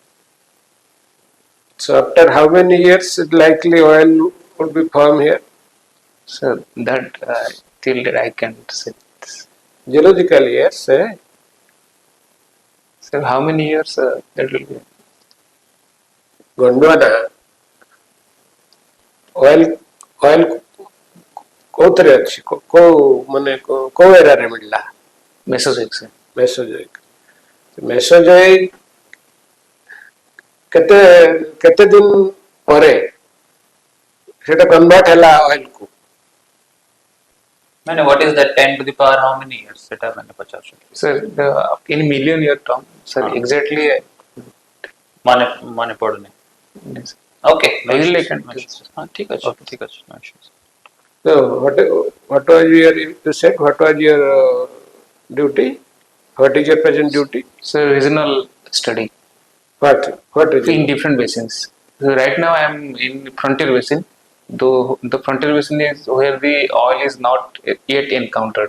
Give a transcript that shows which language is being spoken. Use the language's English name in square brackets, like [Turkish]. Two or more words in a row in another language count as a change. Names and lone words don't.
[English] So after how many years likely oil would be formed here? So that till that I can say. Geological years, eh? So how many years that will be? [Odia] Gondwana oil କୋଉଥିରେ ଅଛି କୋଉ ମାନେ କୋଉ ଏରିଆରେ ମିଳିଲା? [English] Mesozoic, sir. [Odia] Mesozoic କେତେ ଦିନ ପରେ ସେଟା କନଭର୍ଟ ହେଲା ଅଏଲ କୁ? [English] Man, what is that 10 to the power? How many years? Sir, in million year term, sir, exactly. Mane padne. Yes. Okay. I will like [Hindi] ठीक है. [English] So what was your, you said, what was your duty? What is your present duty? So regional study. What region? In different basins. So right now I am in frontier basin, the frontier basin is where the oil is not yet encountered.